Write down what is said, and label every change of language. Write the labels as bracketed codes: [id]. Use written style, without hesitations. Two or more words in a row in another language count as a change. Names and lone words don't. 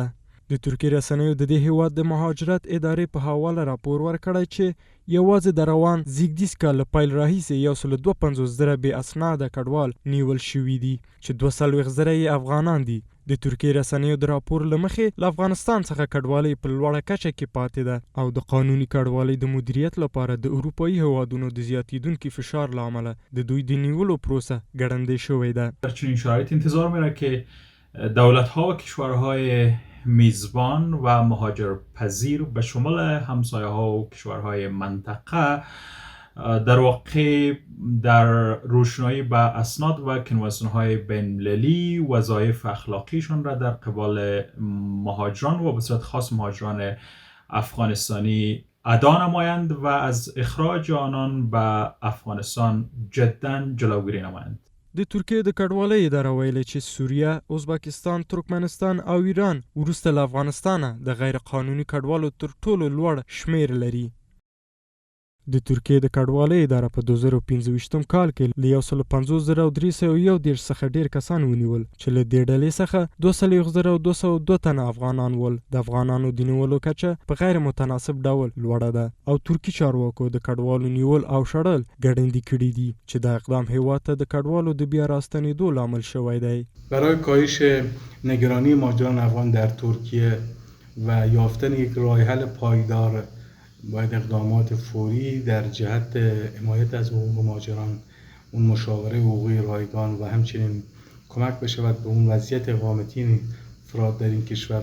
[ps] د ترکیې رسنیو د دې هیواد د مهاجرت ادارې په حواله راپور ورکړی چې یوازې د روان زیږدیز کال له پیل راهیسې 152,000 بې اسناده کډوال نیول شوي دي چې 42,000 یې افغانان دي. د ترکیې رسنیو د راپور له مخې له افغانستان څخه کډوالۍ په لوړه کچه کې پاتې ده او د قانوني کډوالۍ د مدیریت لپاره د اروپایي هیوادونو د زیاتیدونکي فشار له امله د دوی د نیولو پروسه ګړندۍ شوې ده. [fa] در چنین شرایط انتظار میره که دولت‌ها و کشورهای میزبان و مهاجرپذیر به شمول همسایه‌ها و کشورهای منطقه در واقع در روشنایی به اسناد و کنوانسیون‌های بین‌المللی وظایف اخلاقیشان را در قبال مهاجران و به صورت خاص مهاجران افغانستانی ادا نمایند و از اخراج آنان به افغانستان جدا جلوگیری نمایند. [ps] د ترکیې د کډوالۍ اداره ویلي چې سوریه، ازبکستان، ترکمنستان او ایران وروسته له افغانستانه د غیر قانوني کډوالو تر ټولو لوړ شمیر لري. د ترکیې د کډوالۍ اداره په 2015 کال کې له 150,301 څخه ډیر کسان ونیول چې له دې ډلې څخه 22,202 تنه افغانان ول. د افغانانو د نیولو کچه په غیر متناسب ډول لوړه ده او ترکي چارواکو د کډوالو نیول او شړل ګړندي کړي دي چې دا اقدام هیواد ته د کډوالو د بیا راستنېدو لامل شوی دی. [fa] برای کاهش نگرانی مهاجران افغان در ترکیه و یافتن یک راه حل پایدار باید اقدامات فوری در جهت حمایت از حقوق مهاجران، اون مشاوره حقوقی رایگان و همچنین کمک بشود به اون وضعیت اقامتی افراد در این کشور